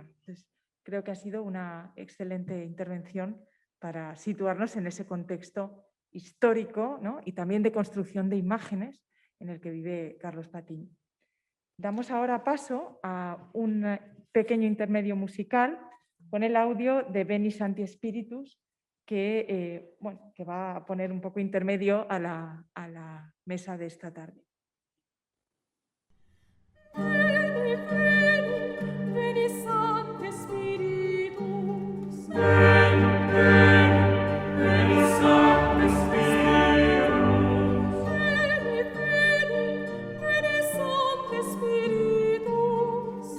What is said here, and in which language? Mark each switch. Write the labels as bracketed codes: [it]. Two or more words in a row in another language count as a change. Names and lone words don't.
[es] Entonces, creo que ha sido una excelente intervención para situarnos en ese contexto histórico, ¿no?, y también de construcción de imágenes en el que vive Carlos Patiño. Damos ahora paso a un pequeño intermedio musical con el audio de Veni Sancti Spiritus, que va a poner un poco intermedio a la mesa de esta tarde. [la] Veni, veni, veni Sancti Spiritus. Veni, veni, veni Sancti Spiritus. Veni, veni, veni Sancti Spiritus.